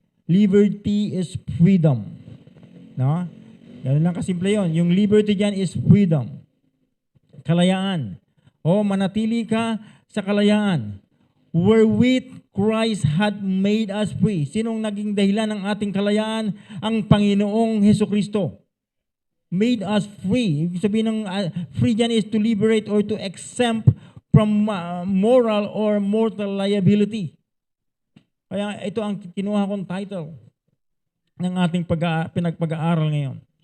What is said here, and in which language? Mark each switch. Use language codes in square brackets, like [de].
[en] Liberty is freedom. No? [tl] Ganun lang kasimple yun. Yung liberty dyan [en] is freedom. [tl] Kalayaan. O manatili ka sa kalayaan. [en] Wherewith Christ had made us free. [tl] Sinong naging dahilan ng ating kalayaan? Ang Panginoong Hesukristo. [en] Made us free. [tl] Ibig sabihin ng free dyan [en] is to liberate or to exempt from moral or mortal liability. [tl] Kaya ito ang kinuha kong title ng ating pinagpag-aaral ngayon.